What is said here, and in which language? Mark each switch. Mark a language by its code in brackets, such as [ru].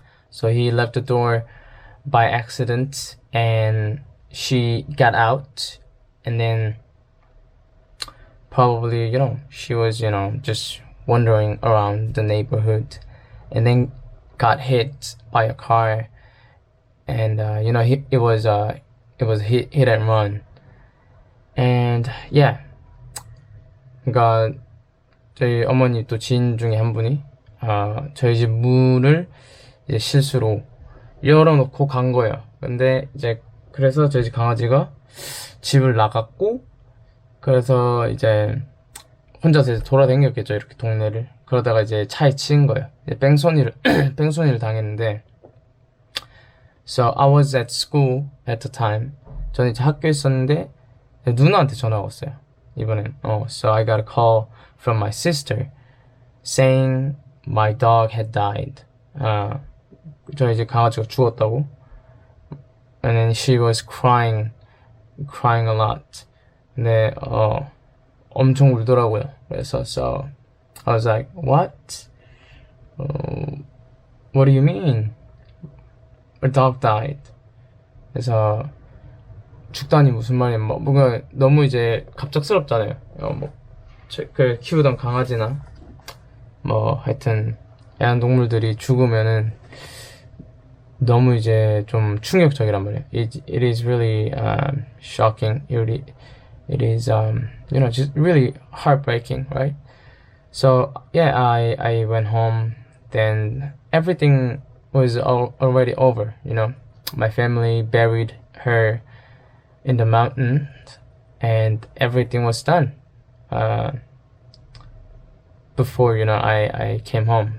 [en] So he left the door by accident, and she got out, and then probably she was just wandering around the neighborhood, and then got hit by a car, and it was hit and run. And yeah, [ko] 그러니까 저희 어머니 또 지인 중에 한 분이 저희 집 문을 이제 실수로 열어놓고 간 거예요. 근데 이제 그래서 저희 집 강아지가 집을 나갔고, 그래서 이제 혼자서 이제 돌아다녔겠죠, 이렇게 동네를. 그러다가 이제 차에 치인 거예요. 이제 뺑소니를 뺑소니를 당했는데, [en] so I was at school at the time. [ko] 저는 이제 학교에 있었는데 누나한테 전화가 왔어요. 이번엔 [en] so I got a call from my sister saying my dog had died. [ko] 저 이제 강아지가 죽었다고. [en] And then she was crying a lot. [ko] 근데 엄청 울더라고요. 그래서 [en] so I was like, what? What do you mean? Our dog died. [ko] 그래서 죽다니 무슨 말이야? 뭐 뭔가 너무 이제 갑작스럽잖아요. 그 키우던 강아지나 뭐 하여튼 애완동물들이 죽으면은 너무 이제 좀 충격적이란 말이에요. [en] It is really shocking. It is just really heartbreaking, right? So yeah, I went home. Then everything was already over. My family buried her in the mountains, and everything was done before I came home.